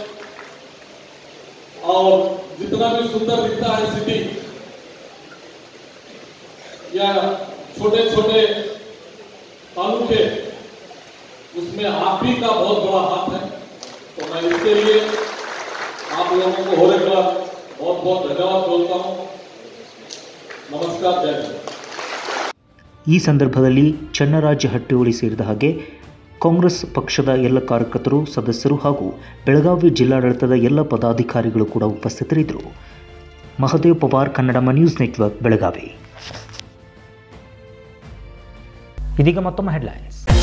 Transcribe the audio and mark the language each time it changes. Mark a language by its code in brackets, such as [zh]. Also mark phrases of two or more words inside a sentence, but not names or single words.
[hi] और जितना भी सुंदर दिखता है सिटी या छोटे छोटे तालुके, उसमें आप ही का बहुत बड़ा हाथ है. तो मैं इसके लिए आप लोगों को और एक बार बहुत बहुत धन्यवाद बोलता हूँ. नमस्कार, जय हिंद. [kn] ಈ ಸಂದರ್ಭದಲ್ಲಿ ಚನ್ನರಾಜ ಹಟ್ಟಿಹೊಳಿ ಸೇರಿದ ಹಾಗೆ ಕಾಂಗ್ರೆಸ್ ಪಕ್ಷದ ಎಲ್ಲ ಕಾರ್ಯಕರ್ತರು, ಸದಸ್ಯರು ಹಾಗೂ ಬೆಳಗಾವಿ ಜಿಲ್ಲಾಡಳಿತದ ಎಲ್ಲ ಪದಾಧಿಕಾರಿಗಳು ಕೂಡ ಉಪಸ್ಥಿತರಿದ್ದರು. ಮಹದೇವ್ ಪವಾರ್, ಕನ್ನಡಮ ನ್ಯೂಸ್ ನೆಟ್ವರ್ಕ್, ಬೆಳಗಾವಿ. ಇದೀಗ ಮತ್ತೊಮ್ಮೆ ಹೆಡ್ಲೈನ್ಸ್.